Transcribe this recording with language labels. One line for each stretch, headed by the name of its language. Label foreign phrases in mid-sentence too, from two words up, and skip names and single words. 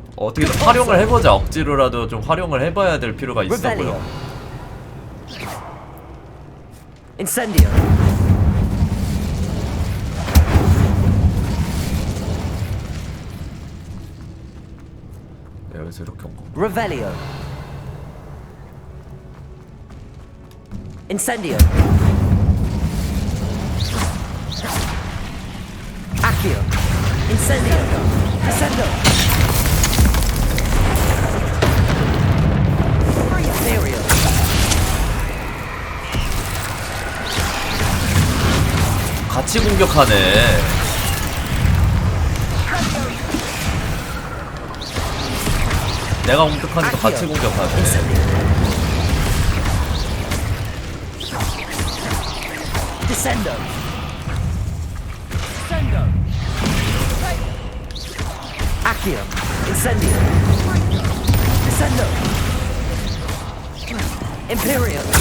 Korean: 어떻게든 활용을 해보자. 억지로라도 좀 활용을 해봐야 될 필요가 있어 보여.
Latin: Incendio.
Korean: 여기서 이렇게 온 거.
Latin: Revelio. Incendio. Accio. Incendio. Descendo. Imperio.
Korean: 같이 공격하네. 내가 공격하니까 같이 공격하네.
Latin: Descendo. Accio. Incendio. Descendo. Imperio.